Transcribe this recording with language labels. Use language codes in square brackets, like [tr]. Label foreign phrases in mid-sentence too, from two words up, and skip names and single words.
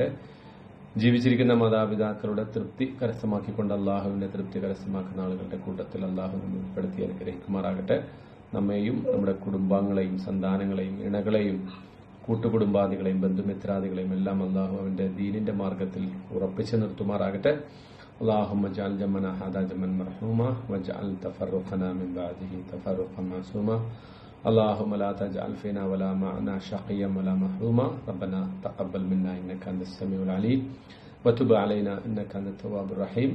[ml] ജീവിച്ചിരിക്കുന്ന മാതാപിതാക്കളുടെ തൃപ്തി കരസ്ഥമാക്കിക്കൊണ്ട് അള്ളാഹുവിന്റെ തൃപ്തി കരസ്ഥമാക്കുന്ന ആളുകളുടെ കൂട്ടത്തിൽ അള്ളാഹു നമ്മെ ഉൾപ്പെടുത്തി അനുഗ്രഹിക്കുമാറാകട്ടെ. നമ്മെയും നമ്മുടെ കുടുംബാംഗങ്ങളെയും സന്താനങ്ങളെയും ഇണകളെയും കൂട്ടുകുടുംബാദികളെയും ബന്ധുമിത്രാദികളെയും എല്ലാം അള്ളാഹു അവന്റെ ദീനിന്റെ മാർഗത്തിൽ ഉറപ്പിച്ചു നിർത്തുമാറാകട്ടെ. [ar] اللهم اجعل جمعنا هذا جمعا مرحوما واجعل تفرقنا من بعده تفرقا معصوما. اللهم لا تجعل فينا ولا معنا شقيا ولا محروما. ربنا تقبل منا انك انت السميع العليم وتب علينا انك انت التواب الرحيم.